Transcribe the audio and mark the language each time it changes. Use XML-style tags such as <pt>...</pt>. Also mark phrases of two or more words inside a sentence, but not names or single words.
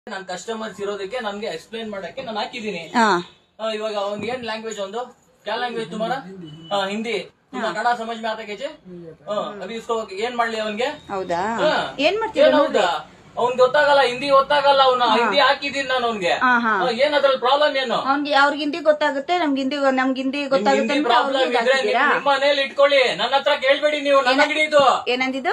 <kn>ನನ್ ಕಸ್ಟಮರ್ಸ್ ಇರೋದಕ್ಕೆ ನನ್ಗೆ ಎಕ್ಸ್ಪ್ಲೈನ್ ಮಾಡಕ್ಕೆ ನಾನು ಹಾಕಿದೀನಿ. ಇವಾಗ ಅವ್ನ್ ಏನ್ ಲ್ಯಾಂಗ್ವೇಜ್ ಒಂದು</kn> <hi>क्या लैंग्वेज तुम्हारा? हिंदी. तुम कन्नड़ समझ में आता कैसे? अभी इसको</hi> <kn>ಏನ್ ಮಾಡ್ಲಿ ಅವನ್ಗೆ? ಹೌದಾ ಏನ್ ಮಾಡ್ತೀರಾ? ಅವ್ನ್ ಗೊತ್ತಾಗಲ್ಲ, ಹಿಂದಿ ಗೊತ್ತಾಗಲ್ಲ. ಅವ್ನ ಹಿಂದಿ ಹಾಕಿದೀನಿ ನಾನು ಅವ್ನ್ಗೆ. ಏನ್ ಅದ್ರಲ್ಲಿ ಪ್ರಾಬ್ಲಮ್ ಏನು? ಅವ್ರಿಗೆ ಹಿಂದಿ ಗೊತ್ತಾಗುತ್ತೆ, ನಮ್ಗೆ ಹಿಂದಿ ಗೊತ್ತಾಗುತ್ತೆ. ಪ್ರಾಬ್ಲಮ್ ಇದ್ರೆ ನಿಮ್ಮ ಮನೇಲಿ ಇಟ್ಕೊಳ್ಳಿ, ನನ್ನ ಹತ್ರ ಕೇಳ್ಬೇಡಿ ನೀವು. ನನ್ನ ಅಂಗಡಿ ಇದು. ಏನಂದಿದ್ದು?</kn>